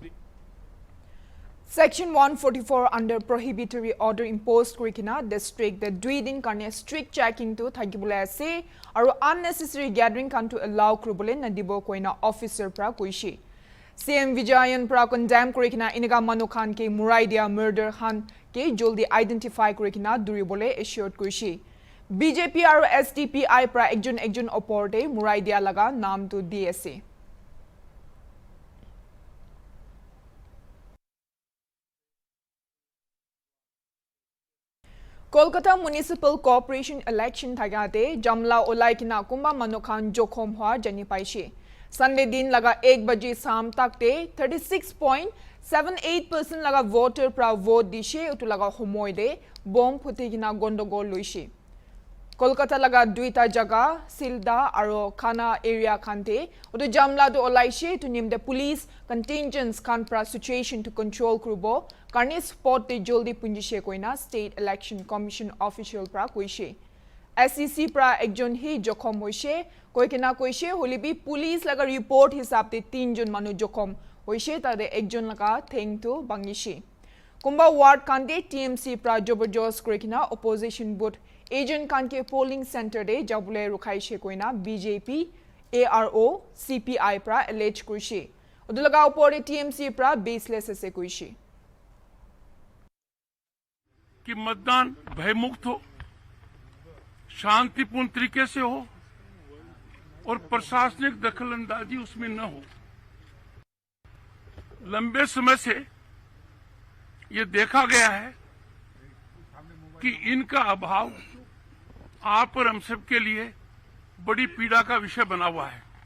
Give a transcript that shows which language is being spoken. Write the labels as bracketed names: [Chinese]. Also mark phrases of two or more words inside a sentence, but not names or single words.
[Naga Pidgin] Section 144 under [English] prohibitory order imposed [Naga Pidgin] kurikina district the breeding karne [English] strict checking [Naga Pidgin] to thagibula ase aru [English] unnecessary gathering [Naga Pidgin] kan to allow krubule na dibo koina officer pra kuishi. CM Vijayan pra condemn kurikina iniga manokhan ke muraidia murder han ke joldi identify kurikina duribole assured kuishi. BJP aru SDPI pra ekjon oporte muraidia laga naam to DSA. Kolkata Municipal Corporation election thagate jamla olaikina kumba manokhan jokhom hwa jani paishe. Sunday din laga 1 baje sam takte 36.78% laga voter pra vote dishe utu laga homoy de bomb phutigina gondogol loishe. Kolkata laga duita jaga Silda aro Khana area khante utu jamla do olaishe to [English] name the police contingents [Naga Pidgin] khan pra situation to control krubo karni spot de joldi punjishe koina [English] state election commission official [Naga Pidgin] pra koishe. SEC pra ekjon hi jokhom hoishe koikena koishe holibi police laga report hisab te 3 jon manu jokhom hoishe tade ekjon laga thing to bangishe. Kumba ward kande TMC pra joborjos koikena [English] opposition vote agent [Naga Pidgin] kanke [English] polling center [Naga Pidgin] de jabule rukhaishe koina BJP ARO CPI pra allege kuishe. Udulaga upore TMC pra baseless ase kuishe. [Hindi] कि मतदान भयमुक्त हो, शांतिपूर्ण तरीके से हो और प्रशासनिक दखलंदाजी उसमें न हो। लंबे समय से ये देखा गया है कि इनका अभाव आप और हम सब के लिए बड़ी पीड़ा का विषय बना हुआ है।